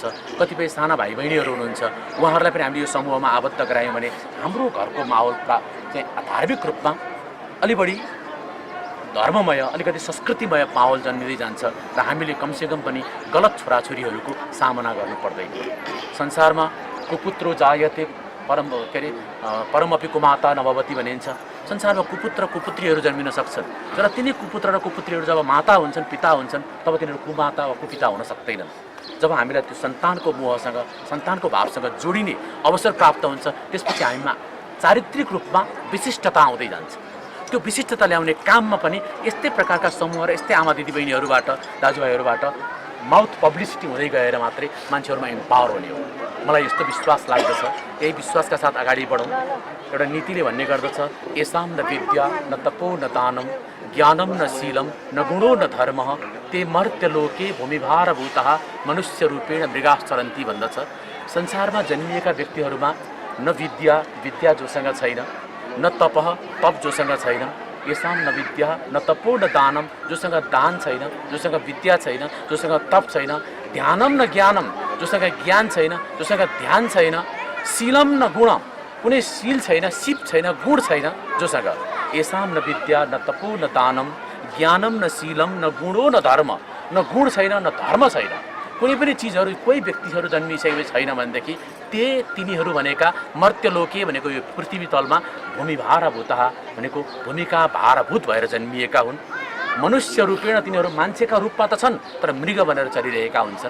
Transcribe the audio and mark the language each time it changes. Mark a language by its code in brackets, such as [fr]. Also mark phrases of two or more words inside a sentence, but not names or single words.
[ne] कतिपय साना भाइ बहिनीहरू हुनुहुन्छ, उहाँहरूलाई पनि हामीले यो समूहमा आबद्ध गरायौँ भने हाम्रो घरको माहौल चाहिँ धार्मिक रूपमा अलि बढी धर्ममय, अलिकति संस्कृतिमय माहौल जन्मिँदै जान्छ र हामीले कमसेकम पनि गलत छोराछोरीहरूको सामना गर्नु पर्दैन। [sa] संसारमा कुपुत्रो जायते परमपि कुमाता नभवती भनिन्छ। [ne] संसारमा कुपुत्र कुपुत्रीहरू जन्मिन सक्छन्, तर तिनी कुपुत्र र कुपुत्रीहरू जब माता हुन्छन्, पिता हुन्छन्, तब तिनीहरू कुमाता वा कुपिता हुन सक्दैनन्। जब हामीलाई त्यो सन्तानको मोहसँग, सन्तानको भावसँग जोडिने अवसर प्राप्त हुन्छ, त्यसपछि हामीमा चारित्रिक रूपमा विशिष्टता आउँदै जान्छ। त्यो विशिष्टता ल्याउने काममा पनि यस्तै प्रकारका समूह र यस्तै आमा दिदीबहिनीहरूबाट, दाजुभाइहरूबाट [en] mouth publicity [ne] हुँदै गएर मात्रै मान्छेहरूमा इम्पावर हुने हो। मलाई यस्तो विश्वास लाग्दछ, यही विश्वासका साथ अगाडि बढौँ। एउटा नीतिले भन्ने गर्दछ, [sa] येषां न विद्या न तपो न दानम ज्ञानम न शीलम न गुणो न धर्म ते मर्त्यलोके भूमिभारभूतः मनुष्य रूपेण मृगाश्चरन्ती भन्दछ। [ne] संसारमा जन्मिएका व्यक्तिहरूमा न विद्या, विद्या जोसँग छैन, न तप, तप जोसँग छैन, [sa] येषां न विद्या न तपो न दानम, [ne] जोसँग दान छैन, जोसँग विद्या छैन, जोसँग तप छैन, [sa] ध्यानम न ज्ञानम, [ne] जोसँग ज्ञान छैन, जोसँग ध्यान छैन, [sa] शीलम न गुणम, [ne] कुनै शील छैन, सिप छैन, गुण छैन जोसँग। [sa] येषां न विद्या न तपो न दानम ज्ञानम न शीलम न गुणो न धर्म, [ne] न गुण छैन न धर्म छैन। कुनै पनि चिजहरू, कोही व्यक्तिहरू जन्मिसकेको छैन भनेदेखि तिनीहरू भनेका मर्त्यलोके भनेको यो पृथ्वी तलमा भूमिभारभूतः भनेको भूमिका भारभूत भएर जन्मिएका हुन्। [sa] मनुष्य रूपेण [ne] तिनीहरू मान्छेका रूपमा त छन्, तर मृग बनेर चलिरहेका हुन्छन्।